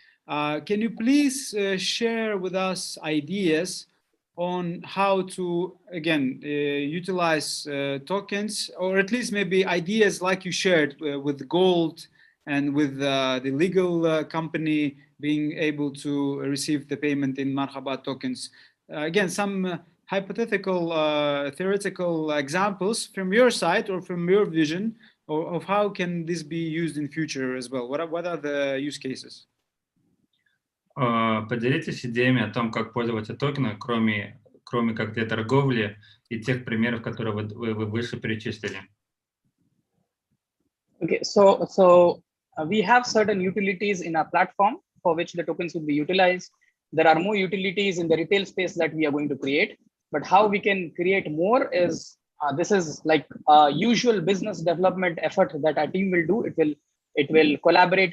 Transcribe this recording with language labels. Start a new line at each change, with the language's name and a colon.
English: Can you please share with us ideas on how to, again, utilize tokens, or at least maybe ideas like you shared with gold and with the legal company being able to receive the payment in Marhaba tokens. Again, some hypothetical, theoretical examples from your side or from your vision of how can this be used in future as well? What are the use cases?
Russian: Поделитесь идеями о том, как пользоваться токеном, кроме как для торговли и тех примеров, которые вы выше перечислили.
English: Okay, so we have certain utilities in our platform for which the tokens will be utilized. There are more utilities in the retail space that we are going to create, but how we can create more is This is like a usual business development effort that our team will do. It will collaborate.